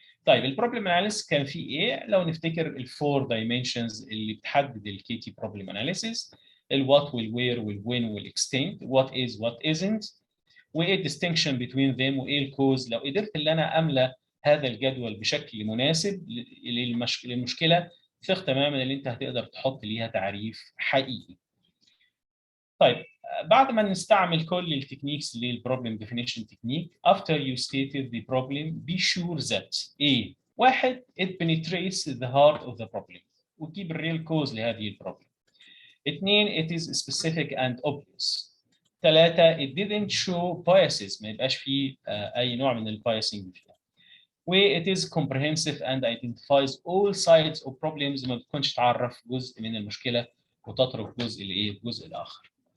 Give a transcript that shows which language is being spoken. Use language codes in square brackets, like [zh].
[ar] طيب البروبلم اناليسيس كان في ايه؟ لو نفتكر الفور دايمنشنز اللي بتحدد الكيتي بروبلم اناليسيس، الوات والوير والوين والاكستنت، [en] what is what isn't, [ar] وايه الديستنكشن بين ذيم، وايه الكوز. لو قدرت ان انا املى هذا الجدول بشكل مناسب للمشكله، ثق تماما ان انت هتقدر تحط ليها تعريف حقيقي. طيب بعد ما نستعمل كل التكنيكس للبروبلم ديفينيشن تكنيك، [en] after you stated the problem be sure that A واحد it penetrates the heart of the problem [ar] وتجيب الريل كوز لهذه البروبلم. اثنين [en] it is specific and obvious. [ar] ثلاثة [en] it didn't show biases، [ar] ما يبقاش فيه أي نوع من البايسنج فيها. و [en] it is comprehensive and identifies all sides of problems، [ar] ما بتكونش تعرف جزء من المشكلة وتترك جزء الجزء الآخر.